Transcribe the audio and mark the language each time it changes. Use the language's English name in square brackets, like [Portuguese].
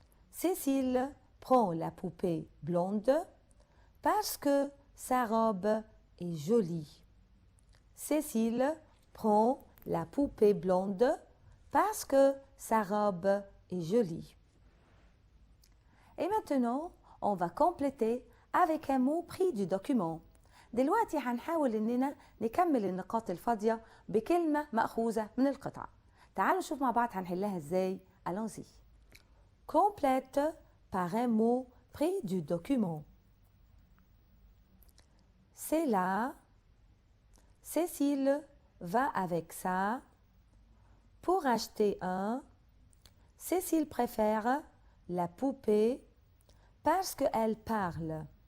[French] Cécile prend la poupée blonde parce que sa robe est jolie. Cécile prend la poupée blonde parce que sa robe est jolie. Et maintenant, on va compléter avec un mot pris du document. [Arabic] دلوقتي هنحاول اننا نكمل النقاط الفاضية بكلمة مأخوذة من القطعة. تعالوا نشوف مع بعض هنحلها ازاي. [French] Allons-y. Complète par un mot pris du document. C'est là. Cécile va avec ça pour acheter un. Cécile préfère la poupée parce qu'elle parle.